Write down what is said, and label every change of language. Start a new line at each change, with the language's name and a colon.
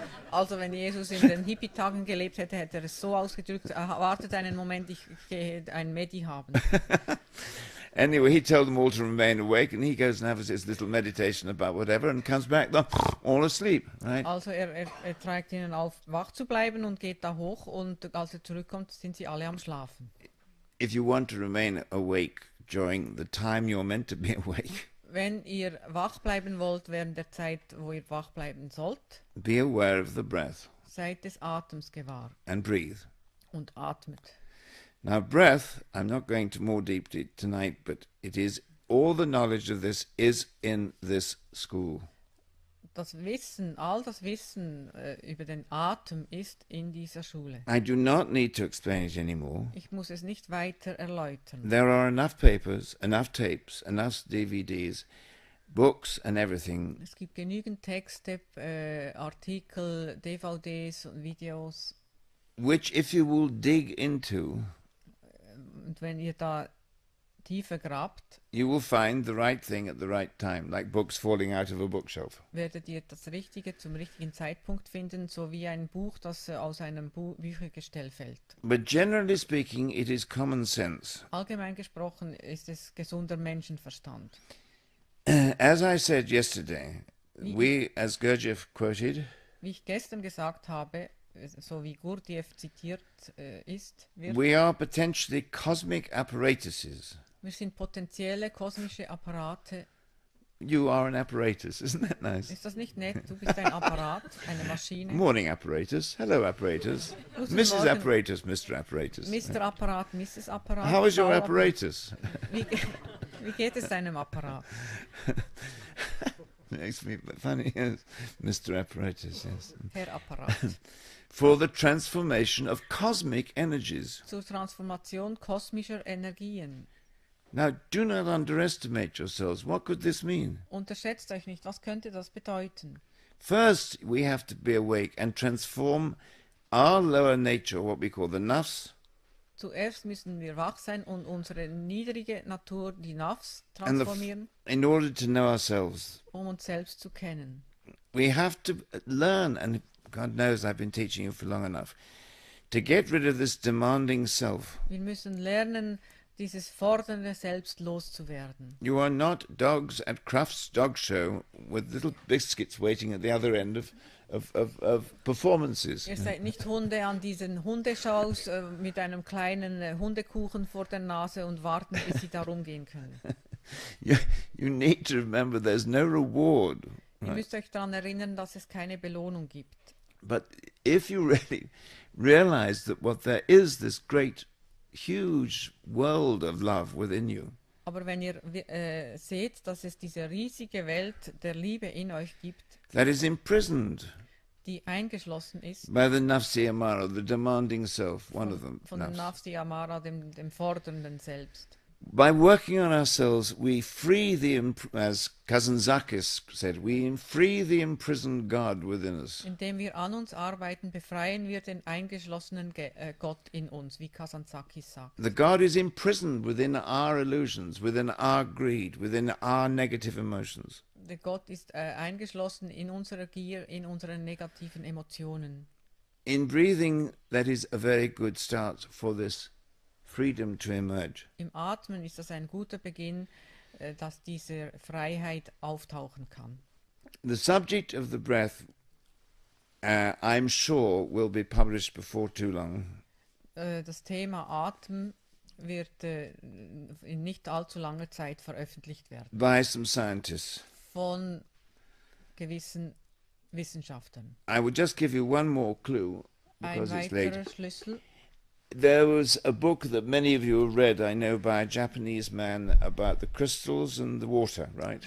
German: Also wenn Jesus in den Hippie-Tagen gelebt hätte, hätte er es so ausgedrückt, wartet einen Moment, ich gehe ein Medi haben.
English: Anyway, he told them all to remain awake, and he goes and has his little meditation about whatever, and comes back, they're all asleep, right?
German: Also er trägt ihnen auf, wach zu bleiben und geht da hoch, und als er zurückkommt, sind sie alle am Schlafen.
English: If you want to remain awake during the time you're meant to be awake,
German: Wenn ihr wach bleiben wollt während der Zeit, wo ihr wach bleiben sollt,
English: be aware of the breath
German: seid des Atems gewahr
English: and breathe.
German: und atmet.
English: Now, breath, I'm not going to more deeply tonight, but it is all the knowledge of this is in this school.
German: Das Wissen, all das Wissen über den Atem ist in dieser Schule.
English: I do not need to explain it anymore.
German: Ich muss es nicht weiter erläutern.
English: There are enough papers, enough tapes, enough DVDs, books and everything,
German: Es gibt genügend Texte, Artikel, DVDs und Videos.
English: which if you will dig into,
German: Und wenn ihr da tiefer grabt,
English: you will find the right thing at the right time, like books falling out of a bookshelf.
German: werdet ihr das Richtige zum richtigen Zeitpunkt finden, so wie ein Buch, das aus einem Büchergestell fällt.
English: But generally speaking, it is common sense.
German: Allgemein gesprochen ist es gesunder Menschenverstand.
English: As I said yesterday, we, as Gurdjieff quoted,
German: Wie ich gestern gesagt habe, so wie Gurdjieff zitiert ist,
English: we are potentially cosmic apparatuses.
German: wir sind potenzielle kosmische Apparate.
English: You are an apparatus, isn't that nice?
German: Ist das nicht nett? Du bist ein Apparat, eine Maschine.
English: Morning apparatus. Hello apparatus.
German: Guten
English: Mrs.
German: Morgen.
English: Apparatus, Mr. Apparatus.
German: Mr. Apparat, Mrs. Apparat.
English: How is your
German: Frau
English: apparatus?
German: Wie geht es deinem Apparat?
English: Makes me funny, yes. Mr. Apparatus, yes.
German: Herr Apparat.
English: For the transformation of cosmic energies.
German: Zur Transformation kosmischer Energien.
English: Now, do not underestimate yourselves. What could this mean?
German: Unterschätzt euch nicht, was könnte das bedeuten?
English: First, we have to be awake and transform our lower nature, what we call the nafs,
German: Zuerst müssen wir wach sein und unsere niedrige Natur, die Nafs,
English: and
German: transformieren,
English: in order to know ourselves.
German: um uns selbst zu kennen.
English: We have to learn, and God knows I've been teaching you for long enough, to get rid of this demanding self.
German: Wir müssen lernen, dieses fordernde Selbst loszuwerden.
English: You are not dogs at Kraft's dog show with little biscuits waiting at the other end of performances.
German: Ihr seid nicht Hunde an diesen Hundeshows mit einem kleinen Hundekuchen vor der Nase und warten, bis sie da rumgehen können.
English: You need to remember there's no reward.
German: Ihr müsst euch daran erinnern, dass es keine Belohnung gibt.
English: But if you really realize that what there is, this great, huge world of love within you,
German: Aber wenn ihr seht, dass es diese riesige Welt der Liebe in euch gibt,
English: that is imprisoned
German: die eingeschlossen ist
English: by the nafsi amara, the demanding self, one of them.
German: von dem nafs. Nafsi Amara, dem fordernden Selbst.
English: By working on ourselves, we free as cousin Zakis said, we free the imprisoned God within us.
German: Indem wir an uns arbeiten, befreien wir den eingeschlossenen Gott in uns, wie Kazantzakis sagt.
English: The God is imprisoned within our illusions, within our greed, within our negative emotions.
German: Der Gott ist eingeschlossen in unserer Gier, in unseren negativen Emotionen.
English: In breathing, that is a very good start for this freedom to emerge.
German: Im Atmen ist das ein guter Beginn, dass diese Freiheit auftauchen kann.
English: The subject of the breath, I'm sure, will be published before too long.
German: Das Thema Atem wird in nicht allzu langer Zeit veröffentlicht werden.
English: By some scientists.
German: Von gewissen Wissenschaftlern.
English: I will just give you one more clue
German: Ein
English: because it's
German: weiterer
English: late.
German: Schlüssel.
English: There was a book that many of you have read, I know, by a Japanese man about the crystals and the water, right?